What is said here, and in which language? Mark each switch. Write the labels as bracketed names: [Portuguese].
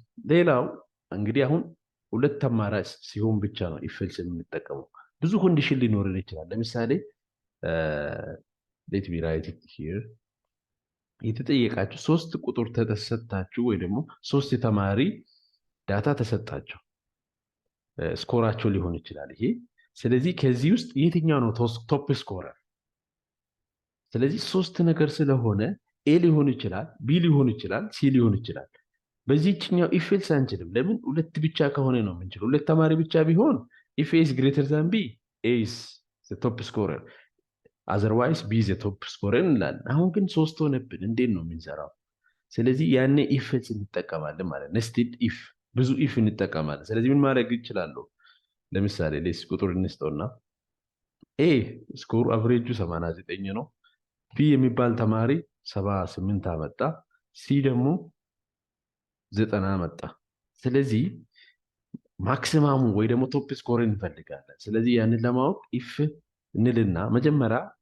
[Amharic] ሌላው እንግዲህ አሁን ሁለት አማራጭ ሲሆን ብቻ ነው if else የምንጠቀመው። ብዙ ኮንዲሽን ሊኖርን ይችላል። ለምሳሌ [English] let me write it here። [Amharic] የተጠየቃችሁ 3 ቁጥር ተሰጣችሁ ወይ ደግሞ 3 የተማሪ ዳታ ተሰጣችሁ ስኮራቸው ሊሆን ይችላል ይሄ። ስለዚህ ከዚህ ውስጥ የትኛው ነው ቶፕ ስኮረር? ስለዚህ 3 ነገር ስለሆነ ኤ ሊሆን ይችላል፣ ቢ ሊሆን ይችላል፣ ሲ ሊሆን ይችላል። በዚህኛው if else አንችልም። ለምን? ሁለት ብቻ ከሆነ ነው የምንችለው። ሁለት ተማሪ ብቻ ቢሆን [English] if A is greater than B A is the top scorer [Amharic] otherwise B is the top scorer እንላለን። አሁን ግን 3 ሆነብን፣ እንዴት ነው የምንሰራው? ስለዚህ ያኔ if else እንጠቀማለን ማለት ነው። nested if ብዙ if እንጠቀማለን። ስለዚህ ምን ማድረግ ይችላልው? ለምሳሌ ለስ ቁጥር እንስጠውና A ስኮር አቨሬጁ 89 ነው፣ B የሚባል ተማሪ 78 አመጣ፣ C ደግሞ 90 መጣ። ስለዚህ ማክሲማሙ ወይ ደግሞ ቶፕ ስኮር እንፈልጋለን። ስለዚህ ያንን ለማወቅ if እንልና መጀመሪያ